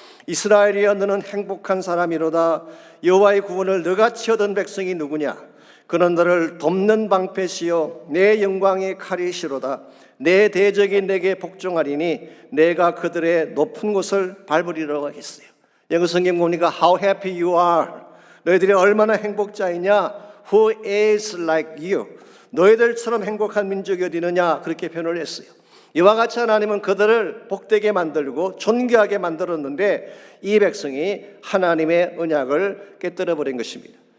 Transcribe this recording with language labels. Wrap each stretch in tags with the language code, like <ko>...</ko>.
<ko>이스라엘이여 너는 행복한 사람이로다. 여호와의 구원을 너같이 얻은 백성이 누구냐? 그는 너를 돕는 방패시요 내 영광의 칼이시로다. 내 대적이 내게 복종하리니 내가 그들의 높은 곳을 밟으리라고 하겠어요. 영어 성경 보니까</ko> <en>How happy you are.</en> <ko>너희들이 얼마나 행복자이냐.</ko> <en>Who is like you.</en> <ko>너희들처럼 행복한 민족이 어디 있느냐. 그렇게 표현을 했어요. 이와 같이 하나님은 그들을 복되게 만들고 존귀하게 만들었는데 이 백성이 하나님의 언약을 깨뜨려 버린 것입니다.</ko>